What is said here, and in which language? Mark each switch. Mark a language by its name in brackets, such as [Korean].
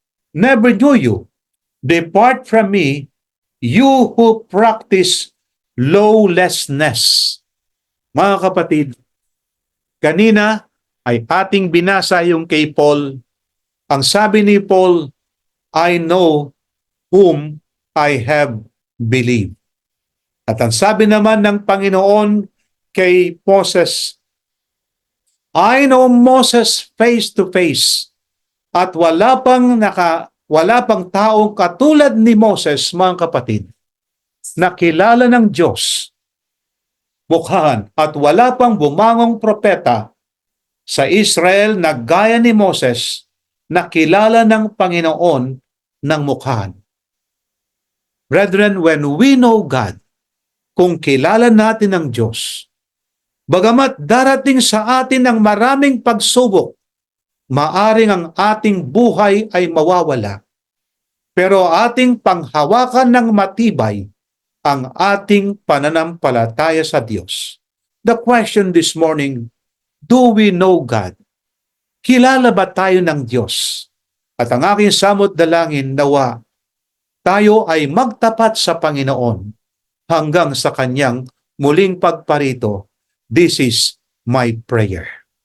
[English] Never knew you. Depart from me, you who practice lawlessness." [Filipino] Mga kapatid, kanina ay ating binasa yung kay Paul. Ang sabi ni Paul, [English] I know whom I have believed. [Filipino] At ang sabi naman ng Panginoon kay Moses, [English] I know Moses face to face. [Filipino] At wala pang taong katulad ni Moses, mga kapatid, na kilala ng Diyos mukhaan, at wala pang bumangong propeta sa Israel na gaya ni Moses na kilala ng Panginoon ng mukhaan. [English] Brethren, when we know God, [Filipino] kung kilala natin ang Diyos, bagamat darating sa atin ang maraming pagsubok, maaring ang ating buhay ay mawawala, pero ating panghawakan ng matibay ang ating pananampalataya sa Diyos. [English] The question this morning, do we know God? [Filipino] Kilala ba tayo ng Diyos? At ang aking samot dalangin, nawa tayo ay magtapat sa Panginoon hanggang sa Kanyang muling pagparito. [English] This is my prayer.